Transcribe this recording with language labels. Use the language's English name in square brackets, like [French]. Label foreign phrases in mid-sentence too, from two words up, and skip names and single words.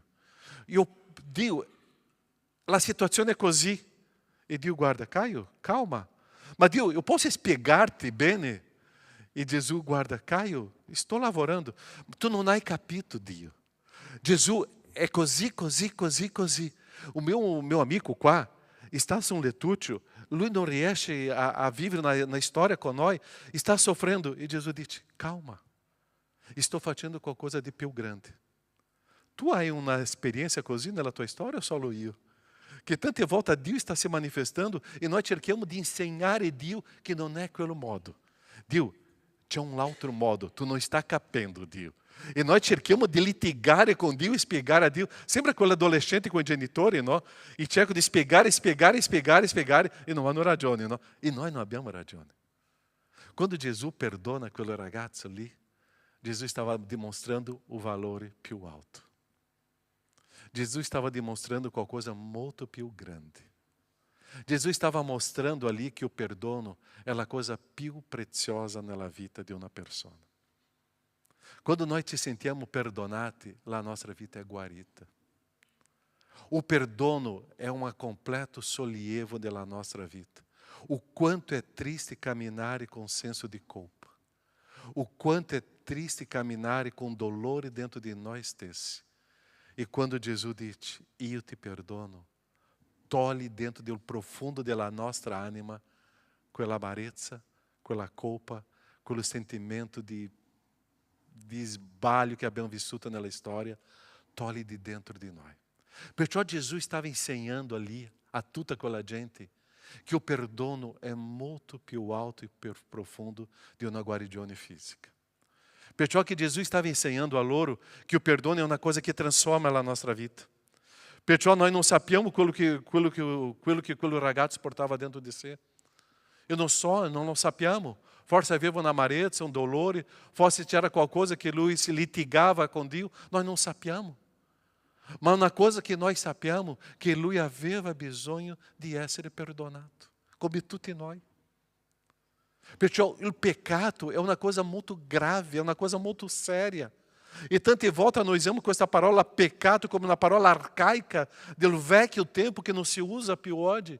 [Italian] Dio, la situazione è così. E Dio guarda, Caio, calma. Ma Dio, [Portuguese] eu posso [Italian] spiegarti bene? E Gesù guarda, Caio, sto lavorando. Tu non hai capito Dio. Gesù è così, così, così, così. [Portuguese] O meu amigo [Italian] qua está su un letúcio, lui non riesce a vivere na storia con noi, [Portuguese] está sofrendo. [Italian] E Gesù dice, calma, estou facendo qualcosa di più grande. Tu hai [Portuguese] uma experiência [Italian] così nella tua storia o solo io? Che tante volte Dio [Portuguese] está se manifestando e nós [Italian] cerchiamo di insegnare Dio che non è quello modo. Dio, c'è un altro modo, tu non sta capendo Dio. E nós cerchiamo di litigare con Dio e spiegare a Dio. Sembra quell'adolescente con i genitori, no? E cerco di spiegare e non hanno ragione, no? E noi non abbiamo ragione. Quando Gesù perdona quel ragazzo lì, Gesù stava dimostrando o valore più alto. Gesù stava dimostrando qualcosa molto più grande. Gesù stava mostrando [Portuguese] ali que o [Italian] perdono [Portuguese] é a coisa [Italian] più preziosa nella vita di una persona. Quando nós ci sentiamo perdonati, la nostra vita è guarita. O perdono [Portuguese] é um completo [Italian] sollievo della nostra vita. [Portuguese] O quanto é triste caminhar com [Italian] senso di colpa. [Portuguese] O quanto é triste caminhar com dolore dentro de nós stessi. [Italian] E quando Gesù dice, io ti perdono, toglie dentro del profundo della nostra anima quella amarezza, quella colpa, quello sentimento di sbaglio che abbiamo vissuto nella storia, toglie di dentro di noi. Perciò Gesù stava insegnando ali a tutta quella gente che o perdono è molto più alto e più profundo di una guarigione fisica. Perciò che Gesù stava insegnando a loro [Portuguese] que o perdono é uma coisa que transforma a nossa vida. [Italian] Perciò [Portuguese] nós não [Italian] sappiamo quello che quel ragazzo portava dentro di sé. [Portuguese] Eu não [Italian] lo sappiamo. Forse aveva un'amarezza, un dolore, forse c'era qualcosa che lui si litigava con Dio. [Portuguese] Nós não [Italian] sappiamo. Ma una cosa che noi sappiamo che lui aveva bisogno di essere perdonato, come tutti noi. Perciò il peccato è una cosa molto grave, è una cosa molto seria. E tante volte noi usiamo questa parola peccato come una parola arcaica del vecchio tempo che non si usa più oggi.